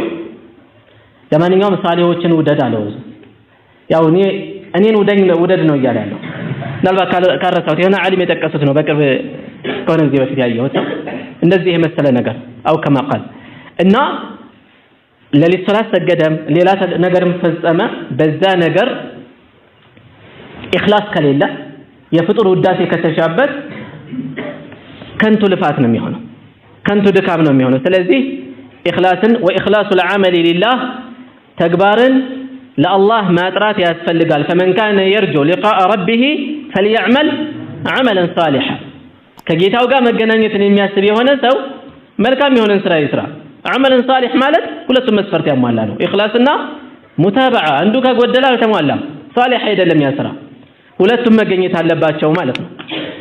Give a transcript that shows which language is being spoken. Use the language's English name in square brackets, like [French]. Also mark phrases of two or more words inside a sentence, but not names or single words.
[Amharic] ለማንኛውም ሳሊሆችን ውደድ አለው። ያው እኔን ውደድ ነው እያለ ያለው። ምናልባት ካረሳሁት የሆነ ዓሊም የጠቀሱት ነው በቅርብ ከሆነ ጊዜ በፊት ያየሁት እንደዚህ የመሰለ ነገር አው ከማ ቃል እና ሌሊት ሶላት ሰገደም ሌላ ነገርም ፈጸመ በዛ ነገር ኢኽላስ ከሌለ የፍጡር ውዳሴ ከተሻበት ከንቱ ልፋት ነው የሚሆነው፣ ከንቱ ድካም ነው የሚሆነው። ስለዚህ ኢኽላስን ወኢኽላሱ [Arabic] العمل لله [Amharic] ተግባርን ለአላህ ማጥራት ያስፈልጋል። [Arabic] فمن كان يرجو لقاء ربه فليعمل عملا صالحا [Amharic] ከጌታው ጋር መገናኘትን የሚያስብ የሆነ ሰው መልካም የሆነን ስራ ይስራ። [Arabic] عملا صالح [Amharic] ማለት ሁለቱም መስፈርት ያሟላ ነው። ኢኽላስና ሙታበዓ አንዱ ከጎደለ አልተሟላም፣ ሷሊህ አይደለም ያ ስራ። ሁለቱም መገኘት አለባቸው ማለት ነው።